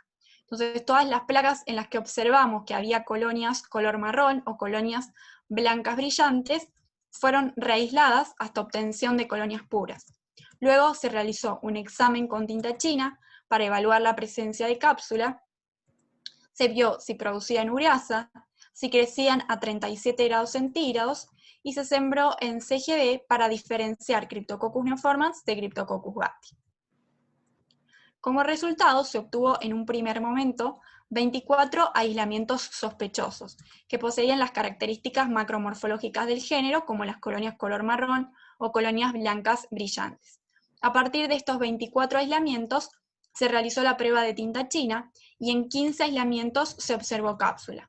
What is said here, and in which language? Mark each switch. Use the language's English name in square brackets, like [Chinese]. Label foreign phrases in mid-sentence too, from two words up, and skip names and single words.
[Spanish] Entonces, todas las placas en las que observamos que había colonias color marrón o colonias blancas brillantes fueron reaisladas hasta obtención de colonias puras. Luego se realizó un examen con tinta china para evaluar la presencia de cápsula. Se vio si producían ureasa, si crecían a 37 grados centígrados, y se sembró en CGB para diferenciar Cryptococcus neoformans de Cryptococcus gattii. Como resultado, se obtuvo en un primer momento 24 aislamientos sospechosos, que poseían las características macromorfológicas del género, como las colonias color marrón o colonias blancas brillantes. A partir de estos 24 aislamientos, se realizó la prueba de tinta china, y en 15 aislamientos se observó cápsula.